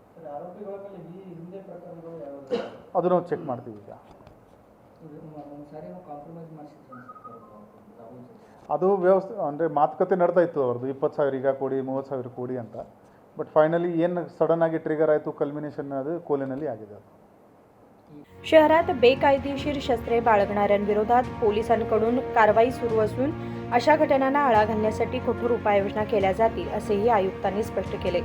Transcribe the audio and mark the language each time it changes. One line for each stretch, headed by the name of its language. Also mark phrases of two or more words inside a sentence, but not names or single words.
Kannada: ಅದು ನಾವು ಚೆಕ್ ಮಾಡ್ತೀವಿ. ಈಗ ಅದು ವ್ಯವಸ್ಥೆ ಅಂದರೆ ಮಾತುಕತೆ ನಡ್ತಾ ಇತ್ತು ಅವ್ರದ್ದು, 20,000 ಈಗ ಕೊಡಿ, 30,000 ಕೊಡಿ ಅಂತ.
English: but finally
Kannada: ಏನು सडन ಆಗಿ ट्रिगर ಆಯಿತು, कल्मिनेशन ಅದು कोलेನಲ್ಲಿ ಆಗಿದೆ.
Marathi: शहरात बेकायदेशीर शस्त्रे बाळगणाऱ्यांविरोधात पोलिसांकडून कारवाई सुरू असून अशा घटनांना आळा घालण्यासाठी कठोर उपाययोजना केल्या जातील, असेही आयुक्तांनी स्पष्ट केले.